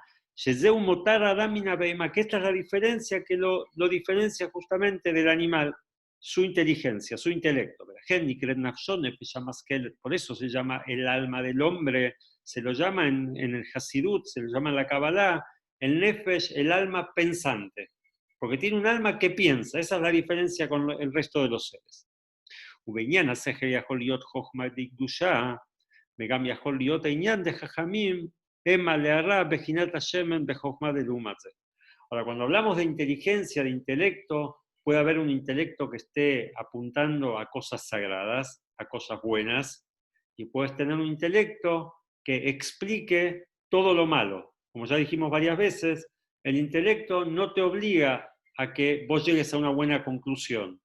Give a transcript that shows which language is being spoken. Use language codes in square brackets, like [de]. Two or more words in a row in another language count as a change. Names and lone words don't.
[es] Que esta es la diferencia que lo diferencia justamente del animal, su inteligencia, su intelecto. Por eso se llama el alma del hombre, se lo llama en el Hasidut, se lo llama en la Kabbalah, el Nefesh, el alma pensante. Porque tiene un alma que piensa, esa es la diferencia con el resto de los seres. [he] ובעניין השכל יכול להיות חוכמה דקדושה, וגם יכול להיות העניין דחכמים, המה להרע בחינת השמן בחוכמה דלעומת זה. [es] Ahora, cuando hablamos de inteligencia, de intelecto, puede haber un intelecto que esté apuntando a cosas sagradas, a cosas buenas, y puedes tener un intelecto que explique todo lo malo. Como ya dijimos varias veces, el intelecto no te obliga a que vos llegues a una buena conclusión.